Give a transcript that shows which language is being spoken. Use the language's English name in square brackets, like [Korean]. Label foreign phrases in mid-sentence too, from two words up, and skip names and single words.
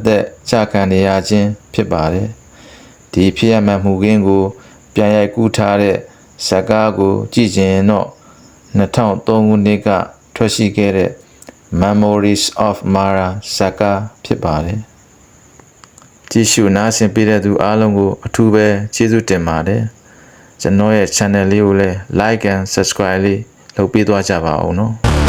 [Burmese] သက်ချခံနေရခြင်းဖြစ်ပါတယ်။ဒီဖြစ်ရပ်မှန်မှုခင်းကိုပြန်ရိုက်ကူးထားတဲ့ဇာတ်ကားကိုကြည့်ခြင်းတော့2003ခုနှစ်ကထွက်ရှိခဲ့တဲ့ Memories of Mara ဇာတ်ကားဖြစ်ပါတယ်။ကြည့်ရှုနားဆင်ပေးတဲ့သူအားလုံးကိုအထူးပဲကျေးဇူးတင်ပါတယ်။ကျွန်တော်ရဲ့ channel လေးကိုလည်း [English] like and subscribe [Burmese] လေးလုပ်ပေးသွားကြပါဦးနော်။